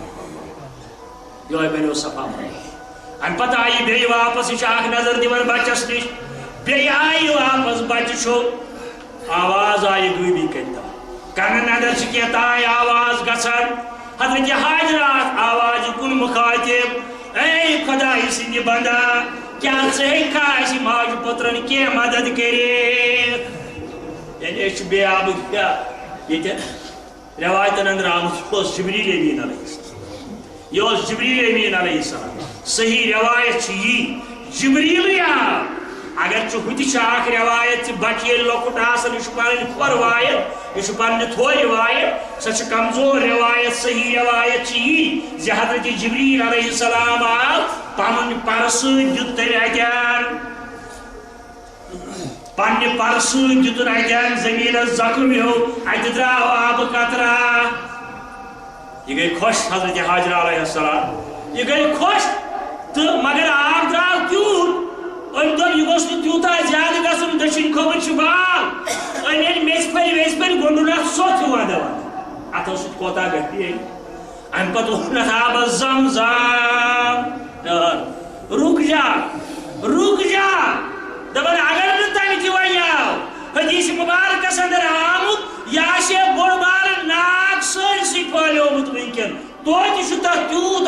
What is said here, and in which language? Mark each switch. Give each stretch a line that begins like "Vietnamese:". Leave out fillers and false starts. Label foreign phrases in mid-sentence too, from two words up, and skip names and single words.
Kashmiri: یہ بنو صفا ام پتہ آئی بیٚیہِ واپس یہ اکھ نظر دِوان بچس نش بیٚیہِ آئی واپس بچہ چھُ آواز آئی غٲبی کٔرِتھ کنن اندر چھ کینٛہہ تانۍ آواز گژھان حضرت حاجرہ آواز کُن مخاطب اے خداے سٕنٛدِ بندا کیا ژٕ ہیٚککھا اسہِ ماجہِ پُترن کینٛہہ مدد کٔرِتھ یعنی أسۍ چھِ بیٚیہِ آمٕتۍ ییٚتہِ روایتن اندر آمُت یہِ اوس جبریٖل أمیٖن علیہ السلام یہ جبریل امین علیہ السلام صحیح روایت یہ جبریل اگر ہوتہ اخ روایت بچہ لۄکُٹ آسان یہ پنٕنۍ کھۄر روایت یہ پنہ تھور روایت سۄ کمزور روایت صحیح روایت یہ زِ حضرت جبریل علیہ السلام آو پنُن پرٕ سۭتۍ دیُت تٔمۍ اتٮ۪ن پننہِ پرٕ سۭتۍ دِتُن اتٮ۪ن زٔمیٖنس زخم ہیوٗ اتہِ درٛاو آبہٕ قطرہ یہ گئی خوش حضرت حاجرہ علیہ السلام یہ گئی خوش تو مگر آب درٛاو تیوٗت أمۍ دوٚپ یہِ گوٚژھ نہٕ تیوٗتاہ زیادٕ گژھُن دٔچھِنۍ کھوٚوٕرۍ چھُ بال أمۍ ییٚلہِ میٚژِ پھٔلۍ ویٚژِ پھٔلۍ گوٚنٛڈُن اَتھ سوٚتھ ہیوٗ دَوان اَتھو سۭتۍ کوتاہ گژھِ ییٚلہِ اَمہِ پتہٕ ووٚن اَتھ آبس زم
Urdu: رُک جا
Kashmiri: دپان اگر نہٕ تَمہِ تہِ وۄنۍ آو حدیث مبارکس اندر آمُت یہِ آسہِ ہے بوٚڑ بارٕ ناگ سٲرسٕے پھٲلیومُت وٕنکٮ۪ن توتہِ چھُ تتھ تیوٗت